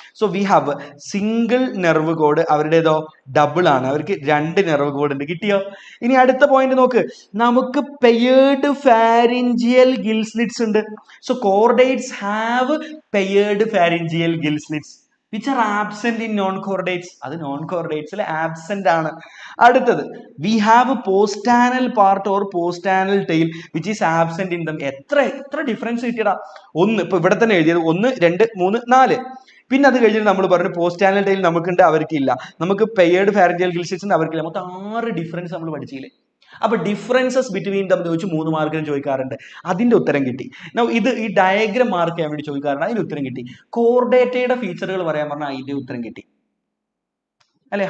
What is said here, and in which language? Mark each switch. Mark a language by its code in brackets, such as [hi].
[en] so we have single nerve cord, [ml] അവരുടേതോ double ആണ്, അവർക്ക് 2 nerve code ഉണ്ട്. കിട്ടിയോ? ഇനി അടുത്ത പോയിന്റ് നോക്ക്, നമുക്ക് പെയേർഡ് ഫാരിഞ്ചിയൽ ഗിൽ സ്ലിറ്റ്സ് ഉണ്ട്. [en] So chordates have paired pharyngeal gill slits which are absent in non-chordates. [ml] അത് non-chordatesൽ ആബ്സെന്റ് ആണ്. [en] അടുത്തത് we have a postanal part or postanal tail which is absent in them. [ml] എത്ര ഡിഫറൻസ് കിട്ടിയടാ? ഒന്ന് ഇപ്പൊ ഇവിടെ തന്നെ എഴുതിയത് 1 2 3 4. പിന്നെ അത് കഴിഞ്ഞിട്ട് നമ്മൾ പറഞ്ഞു പോസ്റ്റാനൽ ടൈൽ നമുക്കുണ്ട്, അവർക്കില്ല. നമുക്ക് പെയേർഡ് ഫാരിഞ്ചിയൽ ഗിൽ സ്ലിറ്റ്സ് ഉണ്ട്, അവർക്കില്ല. മൊത്തം 6 ഡിഫറൻസ് നമ്മൾ പഠിച്ചില്ലേ? അപ്പൊ ഡിഫറൻസസ് ബിറ്റ്വീൻ തമ്മിൽ ചോദിച്ചു 3 മാർക്കിന് ചോദിക്കാറുണ്ട്. അതിന്റെ ഉത്തരം കിട്ടി. ഇത് ഈ ഡയഗ്രം മാർക്ക് ചെയ്യാൻ വേണ്ടി ചോദിക്കാറുണ്ട്, അതിന്റെ ഉത്തരം കിട്ടി. കോർഡേറ്റയുടെ ഫീച്ചറുകൾ പറയാൻ പറഞ്ഞാൽ അതിന്റെ ഉത്തരം കിട്ടി അല്ലെ?